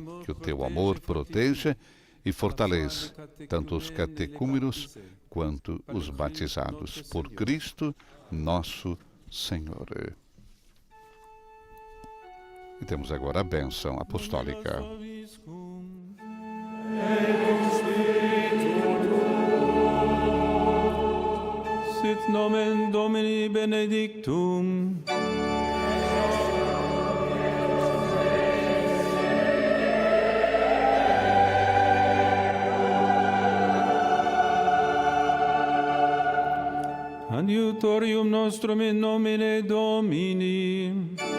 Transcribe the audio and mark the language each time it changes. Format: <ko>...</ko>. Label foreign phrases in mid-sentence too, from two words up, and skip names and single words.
<pt>Que o Teu amor proteja e fortaleça tanto os catecúmenos quanto os batizados. Por Cristo, nosso Senhor. E temos agora a bênção apostólica.</pt> <la>Sit nomen Domini benedictum. Adiutorium nostrum in nomine Domini.</la>